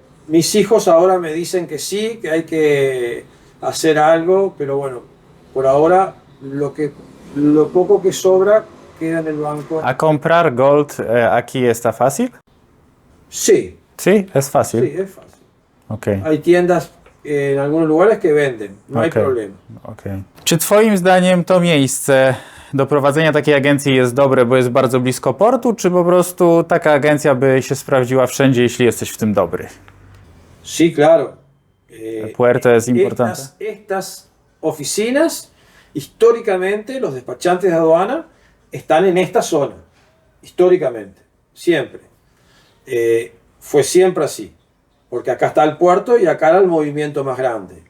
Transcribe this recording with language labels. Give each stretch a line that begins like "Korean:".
Spanish: mis hijos ahora me dicen que sí, que hay que hacer algo, pero bueno, por ahora lo poco que sobra queda en el banco. A comprar gold aquí está fácil? Sí, Sí, es fácil. sí, es fácil.
Polish: Okej.
Spanish: Hay tiendas en algunos lugares que venden, no hay
Polish: Okej.
Spanish: problema.
Polish: Okej. Czy twoim zdaniem to miejsce do prowadzenia takiej agencji jest dobre, bo jest bardzo blisko portu, czy po prostu taka agencja by się sprawdziła wszędzie, jeśli jesteś w tym dobry?
Spanish: Sí, claro. Puerto es importante. Estas oficinas, históricamente, los despachantes de aduana están en esta zona, históricamente, siempre. Fue siempre así, porque acá está el puerto y acá era el movimiento más grande.